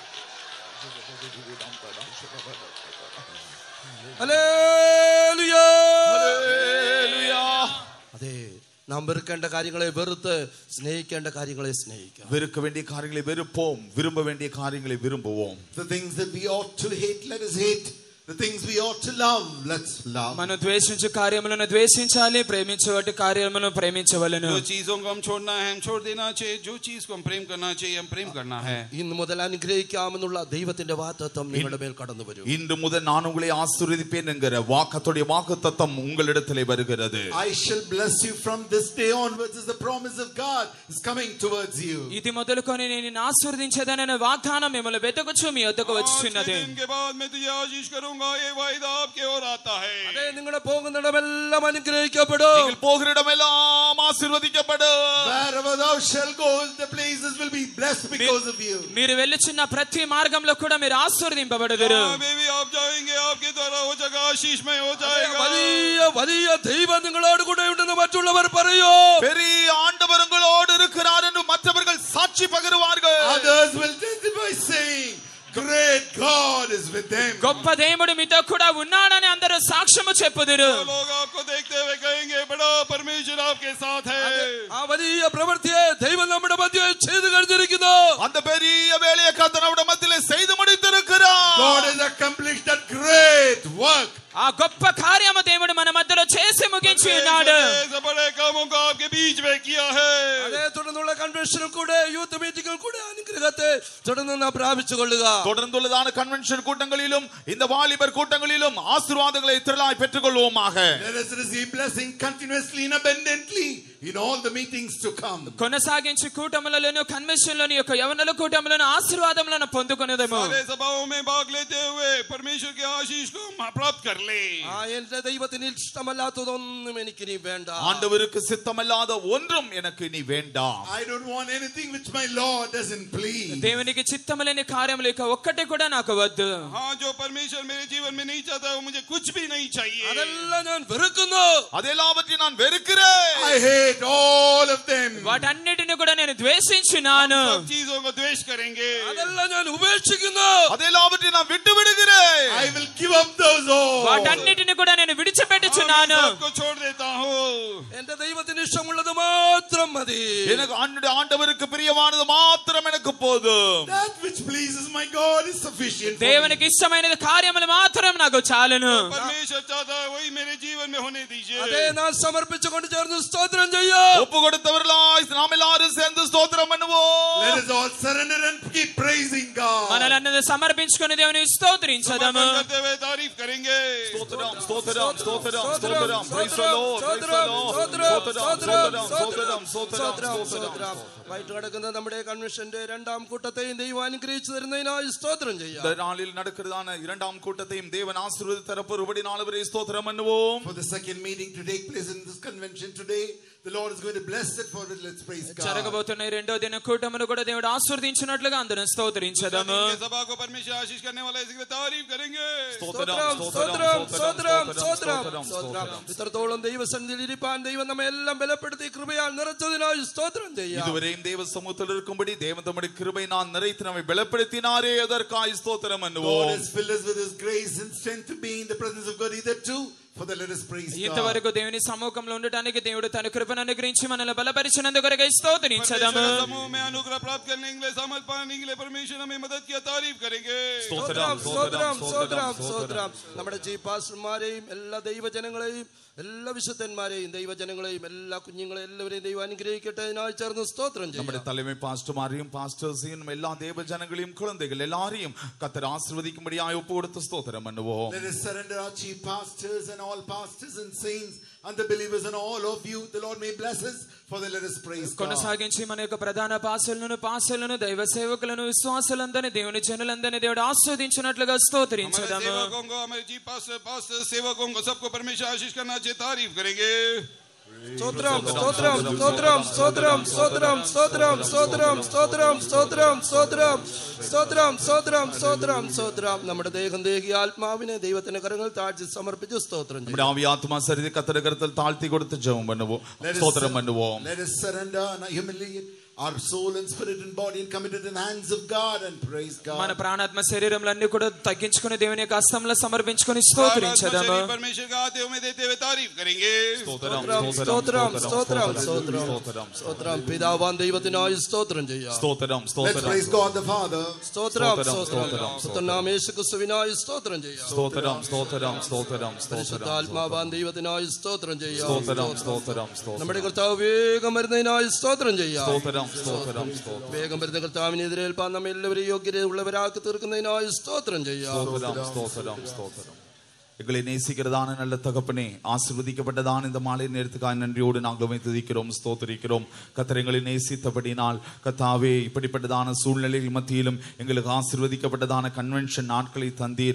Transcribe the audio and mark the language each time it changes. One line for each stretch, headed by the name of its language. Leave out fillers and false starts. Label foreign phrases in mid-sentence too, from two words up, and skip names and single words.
English: Hallelujah.
Malayalam: നാം വെറുക്കേണ്ട കാര്യങ്ങളെ വെറുത്ത് സ്നേഹിക്കേണ്ട കാര്യങ്ങളെ സ്നേഹിക്കാം.
Tamil: வெறுக்க வேண்டிய காரியங்களை வெறுப்போம், விரும்ப வேண்டிய காரியங்களை விரும்புவோம்.
English: The things that we ought to hate, let us hate. The things we ought to love, let's love.
Telugu: మనం ద్వేషించే కార్యములను ద్వేషించాలి, ప్రేమించే కార్యములను ప్రేమించవలెను.
Hindi: जो चीजों को हम छोड़ना है हम छोड़ देना चाहिए, जो चीज को हम प्रेम करना चाहिए हम प्रेम करना है.
Malayalam: ഇന്ന് മുതൽ അനുഗ്രഹിക്കാമെന്നുള്ള ദൈവത്തിന്റെ വാഗ്ദത്തം നിങ്ങളുടെ മേൽ കടന്നു വരും.
Tamil: இன்று முதல் நான் உங்களை ஆசீர்வதிப்பேன் என்கிற வாக்கத்துடைய வாக்குத்தத்தம் உங்களிடத்திலே வருகிறது.
English: I shall bless you from this day onwards is the promise of God is coming towards you.
Telugu: ఇది మొదలుకొని నేను నిన్ను ఆశీర్వదించేదననే వాగ్దానం మిమ్మల్ని వెతకుచు మీ వద్దకు వచ్చుచున్నది.
Hindi: आज के दिन के बाद मैं तुझे आशीष करूंगा, ये वायदा आपके ओर आता है.
Malayalam: അതെ, നിങ്ങൾ പോകുന്നിടമെല്ലാം അനുഗ്രഹിക്കപ്പെടും.
Tamil: நீங்கள் போகிற இடமெல்லாம் ஆசீர்வதிக்கப்படும்.
English: Wherever thou shalt go, the places will be blessed because of you.
Telugu: మీరు వెళ్ళుచున్న ప్రతి మార్గంలో కూడా మీరు ఆశీర్వదింపబడదురు.
Hindi: भी आप जाएंगे आपके द्वारा वो जगह आशीषमय हो जाएगा.
Malayalam: വലിയ വലിയ ദൈവം നിങ്ങളോട് കൂടെ ഉണ്ടെന്ന് മറ്റുള്ളവർ പറയൂ.
Tamil: பெரிய ஆண்டவர் உங்களோடு இருக்கிறார் என்று மற்றவர்கள் சாட்சி பகருவார்கள்.
English: Others will testify saying, great God is with them.
Telugu: గొప్ప దేవుడు మీతో కూడా ఉన్నాడని అందరూ సాక్ష్యము చెప్పుదురు.
Hindi: लोग आपको देखते हुए कहेंगे बड़ा परमेश्वर आपके साथ है.
Malayalam: ആ വലിയ പ്രവൃത്തിയെ ദൈവം നമ്മുടെ മധ്യത്തിൽ ചെയ്തു കഴിഞ്ഞിരിക്കുന്നു.
Tamil: அந்த பெரிய வேலையை கர்த்தர் நம்முடைய மத்தியிலே செய்து முடித்திருக்கிறார்.
English: God has accomplished that great work.
Telugu: ఆ గొప్ప కార్యము దేవుడు మన మధ్యలో చేసి ముగించి ఉన్నాడు.
Hindi: बड़े कामों को आपके बीच में किया है.
Malayalam: അതേ, തുടർന്നുള്ള കൺവെൻഷനിൽ കൂടെ
English: youth meeting
Malayalam: കൂടെ അനുഗ്രഹത്തെ തുടർന്ന് നാം പ്രാപിച്ചുകൊള്ളുക.
Tamil: தொடர்ந்துள்ளதான கன்வென்ஷன் கூட்டங்களிலும் இந்த வாலிபர் கூட்டங்களிலும் ஆசீர்வாதங்களை திரளாய் பெற்றுக்கொள்வோமாக.
English: Let us receive blessing continuously and abundantly in all the meetings to come.
Telugu: కొనసాగించి కూటములలోను కన్వెన్షన్లోని యొక్క యవనుల కూటములను ఆశీర్వాదములను పొందుకొనేదము.
Hindi: सारे सभाओं में भाग लेते हुए परमेश्वर के आशीष को प्राप्त कर ले.
Malayalam: എന്റെ ദൈവത്തിന് ഇഷ്ടമല്ലാത്തതൊന്നും എനിക്ക് ഇനി വേണ്ട.
Tamil: ஆண்டவருக்கு சித்தமல்லாத ஒன்றும் எனக்கு இனி வேண்டாம்.
English: I don't want anything which my Lord doesn't please.
Telugu: దేవునికి చిత్తము లేని కార్యములు ఇక ఒక్కటి కూడా నాకు వద్దు.
Hindi: हाँ, जो परमेश्वर मेरे जीवन में नहीं चाहता वो मुझे कुछ भी नहीं चाहिए.
Malayalam: അതെല്ലാം ഞാൻ വെറുക്കുന്നു.
Tamil: அதெல்லாவற்றையும் நான் வெறுக்கிறேன்.
English: I hate all of them.
Telugu: వాటన్నిటిని కూడా నేను ద్వేషించున్నాను.
Hindi: सब चीजों को द्वेष करेंगे.
Malayalam: അതെല്ലാം ഞാൻ ഉപേക്ഷിക്കുന്നു.
Tamil: அதெல்லாவற்றையும் நான் விட்டு விடுகிறேன்.
English: I will give up those all.
Telugu: వాటన్నిటిని కూడా నేను విడిచిపెట్టుచున్నాను.
Hindi: सबको छोड़ देता हूँ.
Malayalam: എന്റെ ദൈവത്തിന് ഇഷ്ടമുള്ളത് മാത്രം മതി.
Tamil: எனக்கு ஆண்டவருக்கு பிரியமானது மாத்திரம் எனக்கு போதும்.
English: That which pleases my God is sufficient for me.
Telugu: దేవునికి ఇష్టమైనది కార్యములు మాత్రం నాకు చాలును.
Hindi: परमेश्वर चाहता है वही मेरे जीवन में होने दीजिए.
Malayalam: അതേ, നാം സമർപ്പിച്ചുകൊണ്ട് ചേർന്ന് സ്തോത്രം ചെയ്യാം.
Tamil: ஒப்பு கொடுத்தவர்களாய் நாம் எல்லாரும் சேர்ந்து ஸ்தோத்திரம் பண்ணுவோம்.
English: Let us all surrender and keep praising God.
Telugu: మనలందరూ సమర్పించుకొని దేవుని స్తోత్రించదము.
Hindi: करते हुए तारीफ करेंगे.
Tamil: ஸ்தோத்திரம் ஸ்தோத்திரம் ஸ்தோத்திரம் ஸ்தோத்திரம்.
English: Praise the Lord, praise the Lord.
Tamil: ஸ்தோத்திரம் ஸ்தோத்திரம் ஸ்தோத்திரம்.
Malayalam: വൈകിട്ട് നടക്കുന്ന നമ്മുടെ കൺവെൻഷന്റെ രണ്ടാം കൂട്ടത്തെയും ദൈവം അനുഗ്രഹിച്ചു തരുന്നതിനായി സ്തോത്രം ചെയ്യാം.
Tamil: இந்த நாளில் நடக்கிறதான இரண்டாம் கூட்டத்தையும் தேவன் ஆசீர்வதித்து தரப்பொருபடி நாளவரை ஸ்தோத்திரம் பண்ணுவோம்.
English: For the second meeting to take place in this convention today, the Lord is going to bless it for it. Let's praise God.
Telugu: జరగబోతున్న రెండో దిన కూటమును కూడా దేవుడు ఆశీర్వదించినట్లుగా అందరం స్తోత్రించదము.
Hindi: सभा को परमेश्वर आशीष करने वाला इसकी तारीफ करेंगे.
Malayalam: ഇത്രത്തോളം ദൈവസന്നിധിയിൽ ഇരിപ്പാൻ ദൈവം നമ്മെ എല്ലാം ബലപ്പെടുത്തി കൃപയാൽ നിറച്ചതിനായി സ്തോത്രം ചെയ്യാം.
Tamil: இதுவரையும் தேவ சமூகத்தில் இருக்கும்படி தேவன் தம்முடைய கிருபையினால் நிறைத்து நம்மை பலப்படுத்தினாரே, அதற்காய் ஸ்தோத்திரம் பண்ணுவோம்.
English: God has filled us with His grace and strength to be in the presence of God hitherto. For the let us praise God.
Telugu: ఇంతవరకు దేవుని సముఖంలో ఉండటానికి దేవుడు తన కృపను అనుగ్రహించి మనల్ని బలపరిచినందుకు కొరకై స్తోత్రించదము.
Hindi: समूह में अनुग्रह प्राप्त करने के लिए सामर्थ पाने के लिए परमेश्वर हमें मदद किया, तारीफ करेंगे.
Malayalam: നമ്മുടെ
English: chief pastors
Malayalam: എല്ലാ ദൈവജനങ്ങളെയും എല്ലാ വിശുദ്ധന്മാരെയും ദൈവജനങ്ങളെയും എല്ലാ കുഞ്ഞുങ്ങളെയും എല്ലാവരെയും ദൈവം അനുഗ്രഹിക്കട്ടെ. ഇതിനായി ചേർന്ന് സ്തോത്രം ചെയ്യും.
Tamil: നമ്മുടെ தலைமை பாஸ்டர்மாரையும் பாஸ்டர்ஸையும் எல்லா தேவ ஜனங்களையும் குழந்தைகள் எல்லாரையும் கர்த்தர் ஆசீர்வதிக்கும்படியாய் ஒப்பு கொடுத்து ஸ்தோத்திரம் பண்ணுவோம்.
English: Let us surrender our chief pastors and all pastors and saints and the believers and all of you. The Lord may bless us. For the let us praise God.
Telugu: కొనసాగించి మన యొక్క ప్రధాన పాస్టర్లను దైవ సేవకులను విశ్వాసులందరినీ దేవుని జనులందరినీ దేవుడు ఆస్వాదించినట్లుగా స్తోత్రించదము.
Hindi: हमारे
English: chief pastor
Hindi: सेवकों को सबको परमेश्वर आशीष करना चाहिए, तारीफ करेंगे.
Malayalam: സ്തോത്രം സ്തോത്രം സ്തോത്രം സ്തോത്രം സ്തോത്രം സ്തോത്രം സ്തോത്രം സ്തോത്രം സ്തോത്രം സ്തോത്രം സ്തോത്രം സ്തോത്രം സ്തോത്രം സ്തോത്രം. നമ്മുടെ ദേഹം ദേഹി ആത്മാവിനെ ദൈവത്തിന്റെ കരങ്ങൾ താഴ്ത്തി സമർപ്പിച്ച് സ്തോത്രം ചെയ്യും.
Tamil: நம்முடைய ஆவி ஆத்மா சரீரம் கர்த்தருடைய கரத்தில் தாழ்த்தி கொடுத்து ஜெபம் பண்ணுவோம், ஸ்தோத்திரம் பண்ணுவோം.
English: Let us surrender and humiliate our soul and spirit and body and commit it in the hands of God and praise
Telugu: మన
English: God.
Telugu: ప్రాణాత్మ శరీరములన్నీ కూడా తగ్గించుకొని దేవుని యొక్క హస్తంలో సమర్పించుకొని
Hindi: प्राण, आत्मा,
Telugu: స్తోత్రించదము.
Hindi: शरीर परमेश्वर के हाथ में देते हुए तारीफ करेंगे.
Malayalam: സ്തോത്രം സ്തോത്രം സ്തോത്രം സ്തോത്രം പിതാവാൻ ദൈവത്തിനായി സ്തോത്രം ചെയ്യാം.
English: Let's praise God the Father.
Malayalam: സ്തോത്രം സ്തോത്രം പുത്രനാം യേശുക്രിസ്തുവിനായി സ്തോത്രം ചെയ്യാം. പരിശുദ്ധാത്മാവാൻ ദൈവത്തിനായി സ്തോത്രം ചെയ്യാം. നമ്മുടെ കർത്താവ് വേഗം വരുന്നതിനായി സ്തോത്രം ചെയ്യാം. വേഗം വരുന്ന കർത്താവിനെതിരേൽപ്പാൻ നമ്മെ എല്ലാവരും യോഗ്യതയുള്ളവരാക്കി തീർക്കുന്നതിനായി സ്തോത്രം ചെയ്യാം.
Tamil: எங்களை நேசிக்கிறதான நல்ல தகப்பனே, ஆசீர்வதிக்கப்பட்டதான இந்த மாலை நேரத்துக்காக நன்றியோடு நாங்கள் துதிக்கிறோம், ஸ்தோத்திரிக்கிறோம். கர்த்தரை நேசித்தபடினால் கர்த்தாவே, இப்படிப்பட்டதான சூழ்நிலைகள் மத்தியிலும் எங்களுக்கு ஆசீர்வதிக்கப்பட்டதான கன்வென்ஷன் நாட்களை தந்தீர்.